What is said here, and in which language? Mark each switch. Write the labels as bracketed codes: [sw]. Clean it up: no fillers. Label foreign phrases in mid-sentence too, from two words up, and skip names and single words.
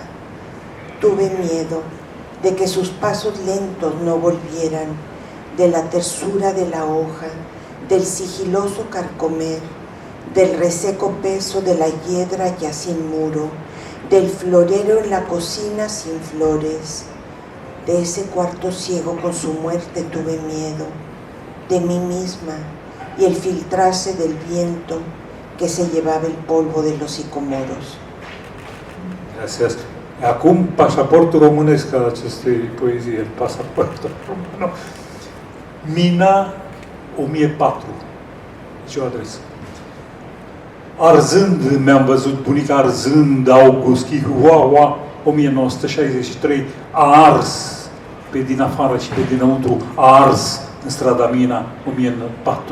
[es] Tuve miedo de que sus pasos lentos no volvieran, de la tersura de la hoja, del sigiloso carcomer, del reseco peso de la hiedra ya sin muro, del florero en la cocina sin flores. De ese cuarto ciego con su muerte tuve miedo, de mí misma y el filtrarse del viento que se llevaba el polvo de los sicomoros. Gracias. [ro] Acum, pașaportul românesc al acestei poezii, el pasaportul român. Mina 1004. Ce o adresă. Arzând, mi-am văzut bunica arzând, August Chihuahua, 1963, a ars pe din afară și pe dinăuntru, a ars în strada Mina 1004.